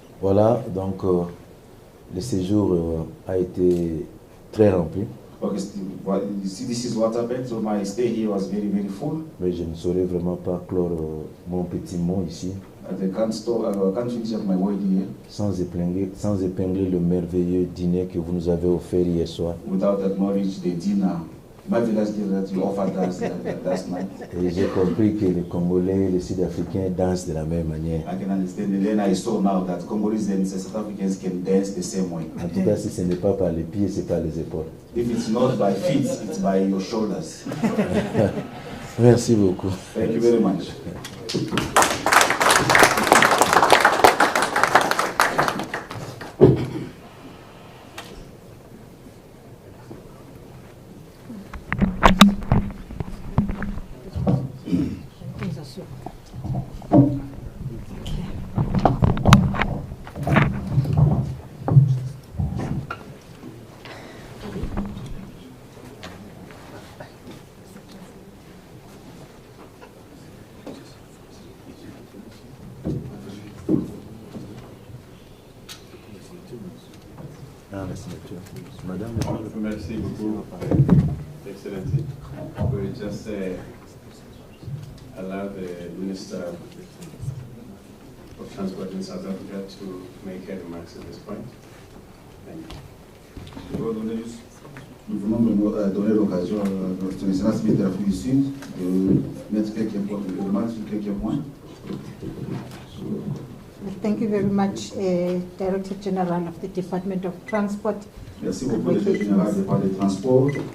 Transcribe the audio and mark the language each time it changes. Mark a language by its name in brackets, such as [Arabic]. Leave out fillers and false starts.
[French] Voilà, donc le séjour a été très rempli. [English] Okay, you see, this is what happened. So my stay here was very, very full. [French] Mais je ne saurais vraiment pas clore mon petit mot ici [English] I can't finish up my word here [French] sans épingler le merveilleux dîner que vous nous avez offert hier soir. [English] without acknowledging the dinner, marvelous dinner that you offered us last night. [French] Et j'ai compris que les Congolais et les Sud-Africains dansent de la même manière. [English] I can understand, and then I saw now that Congolese and South Africans can dance the same way. [French] En tout cas, si ce n'est pas par les pieds, c'est par les épaules. [English] If it's not by feet, it's by your shoulders. [French] Merci beaucoup. [English] Thank you very much. [French] Madame, merci beaucoup, Excellency. [English] We just allow the Minister of Transport in South Africa to make her remarks at this point. Thank you. [French] Nous venons de donner l'occasion à notre Excellence ministre de l'Afrique du Sud de mettre quelques points, de remarques sur quelques points. [English] Thank you very much, Director General of the Department of Transport. [French] Merci beaucoup, Directeur Général du Département des Transports.